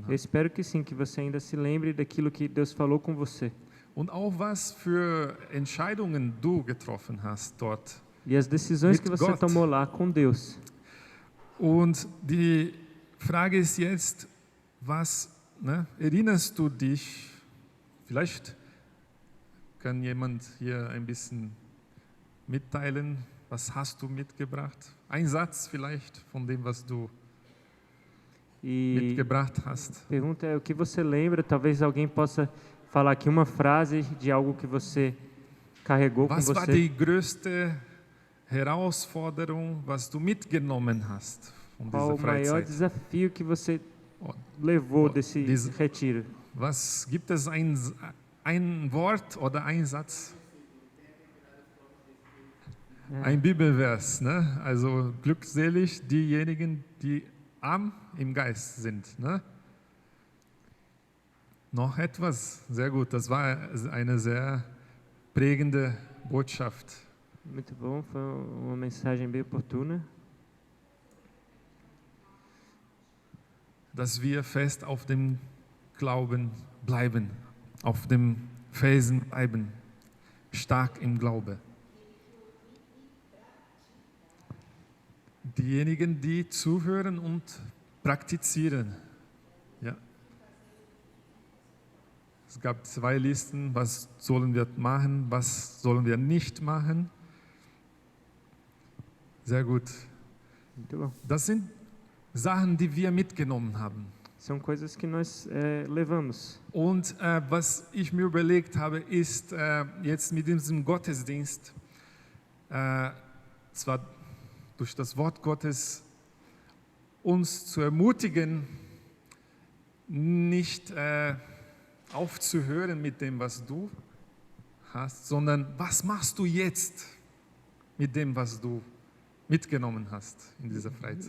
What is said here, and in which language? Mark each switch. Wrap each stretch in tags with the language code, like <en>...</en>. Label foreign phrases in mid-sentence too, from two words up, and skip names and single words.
<pt>Eu</pt> <de>hat.</de> <pt>espero que sim, que você ainda se lembre daquilo que Deus falou com você.</pt> <de>Und auch was für Entscheidungen du getroffen hast dort.</de> <pt>E as decisões</pt> <de>Mit</de> <pt>que você</pt> <de>Gott.</de> <pt>tomou lá com Deus.</pt> <de>Und die Frage ist jetzt, erinnerst du dich, vielleicht kann jemand hier ein bisschen mitteilen, was hast du mitgebracht? Ein Satz vielleicht von dem, was du mitgebracht hast.</de> <pt>A pergunta é o que você lembra, talvez alguém possa falar aqui uma frase de algo que você carregou com</pt> <de>Was war</de> <pt>você.</pt> <de>die größte Herausforderung, was du mitgenommen hast von</de> <pt>Qual</pt> <de>dieser</de> <pt>o maior</pt> <de>Freizeit?</de> <pt>desafio que você levou desse retiro?</pt> <de>Was gibt es ein Wort oder ein Satz? Ein Bibelvers, ne? Also glückselig diejenigen, die arm im Geist sind, ne? Noch etwas? Sehr gut, das war eine sehr prägende Botschaft.</de> <pt>Muito bom, foi uma mensagem bem oportuna.</pt> <de>Dass wir fest auf dem Glauben bleiben, auf dem Felsen bleiben, stark im Glaube. Diejenigen, die zuhören und praktizieren. Ja. Es gab 2 Listen, was sollen wir machen, was sollen wir nicht machen. Sehr gut.</de> <pt>Muito bom.</pt> <de>Das sind Sachen, die wir mitgenommen haben.</de> <pt>São coisas que nós levamos.</pt> <de>Und was ich mir überlegt habe, ist jetzt mit diesem Gottesdienst, zwar durch das Wort Gottes, uns zu ermutigen, nicht aufzuhören mit dem, was du hast, sondern was machst du jetzt mit dem, was du mitgenommen hast in dieser Freizeit?</de>